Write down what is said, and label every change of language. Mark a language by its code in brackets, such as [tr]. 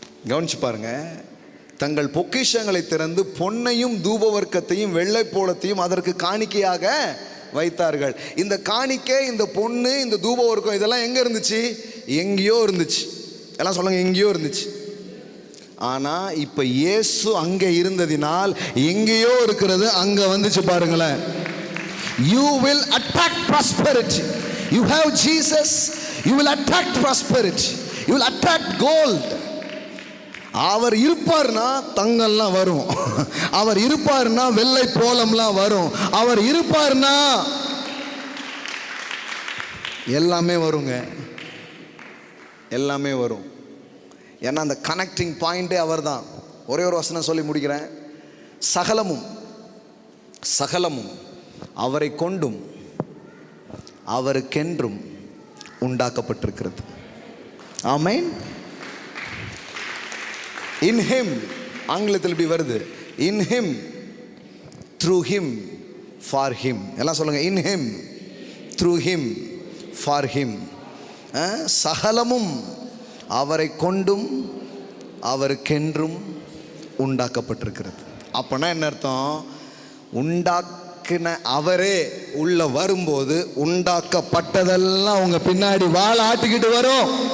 [ta] கவனிச்சு பாருங்க, தங்கள் பொக்கிஷங்களை திறந்து பொன்னையும் தூபவர்க்கத்தையும் வெள்ளை போலத்தையும் அதற்கு காணிக்கையாக வைத்தார்கள். இந்த காணிக்கை, இந்த பொண்ணு, இந்த தூபவர்க்கம் இதெல்லாம் எங்க இருந்துச்சு? எங்கேயோ இருந்துச்சு. எல்லாம் சொல்லுங்க, எங்கேயோ இருந்துச்சு. ஆனால் இப்போ இயேசு அங்கே இருந்ததினால் எங்கேயோ இருக்கிறது அங்கே வந்துச்சு. பாருங்களேன், [en] you will attract prosperity. You have Jesus, you will attract prosperity. You will attract gold. [ta] அவர் இருப்பார்னா தங்கம்லாம் வரும், அவர் இருப்பார்னா வெள்ளை போலம்லாம் வரும், அவர் இருப்பார்னா எல்லாமே வருங்க, எல்லாமே வரும். ஏன்னா அந்த கனெக்டிங் பாயிண்டே அவர் தான். ஒரே ஒரு வசனம் சொல்லி முடிக்கிறேன். சகலமும் சகலமும் அவரை கொண்டும் அவருக்கென்றும் உண்டாக்கப்பட்டிருக்கிறது. ஆமென். [en] In him, [ta] ஆங்கிலத்தில் இப்படி வருது, [en] in him, through him, for him. [ta] எல்லாம் சொல்லுங்க, [en] in him, through him, for him. [ta] சகலமும் அவரை கொண்டும் அவருக்கென்றும் உண்டாக்கப்பட்டிருக்கிறது. அப்போனா என்ன அர்த்தம்? உண்டாக்கின அவரே உள்ள வரும்போது உண்டாக்கப்பட்டதெல்லாம் அவங்க பின்னாடி வாழ ஆட்டிக்கிட்டு வரும்.